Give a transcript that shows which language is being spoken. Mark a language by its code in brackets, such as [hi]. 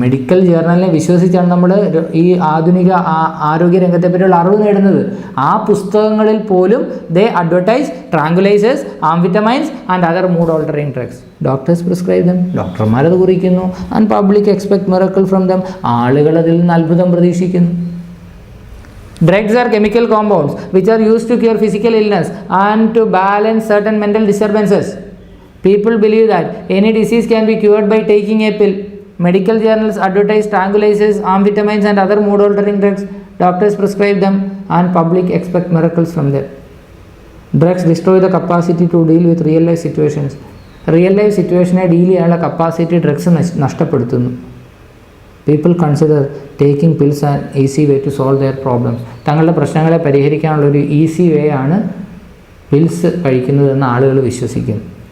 [ml] Medical ജേർണലിനെ വിശ്വസിച്ചാണ് നമ്മൾ ഈ ആധുനിക ആരോഗ്യ രംഗത്തെ പറ്റിയുള്ള അറിവ് നേടുന്നത്. ആ പുസ്തകങ്ങളിൽ പോലും [en] They advertise tranquilizers, amphetamines and other mood altering drugs. Doctors prescribe them. [ml] ഡോക്ടർമാരത് കുറിക്കുന്നു. [en] And public expect miracle from them. [ml] ആളുകൾ അതിൽ നിന്ന് അത്ഭുതം പ്രതീക്ഷിക്കുന്നു. [en] Drugs are chemical compounds which are used to cure physical illness and to balance certain mental disturbances. People believe that any disease can be cured by taking a pill. Medical journals advertise tranquilizers, amphetamines and other mood altering drugs. Doctors prescribe them and public expect miracles from them. Drugs destroy the capacity to deal with [ml] real life situations. Real life സിറ്റുവേഷനെ deal ചെയ്യാനുള്ള capacity drugs നഷ്ടപ്പെടുത്തുന്നു. [en] People consider taking pills an easy way to solve their problems. [ml] തങ്ങളുടെ പ്രശ്നങ്ങളെ പരിഹരിക്കാനുള്ളൊരു easy way ആണ് pills കഴിക്കുന്നതെന്ന് ആളുകൾ വിശ്വസിക്കുന്നു.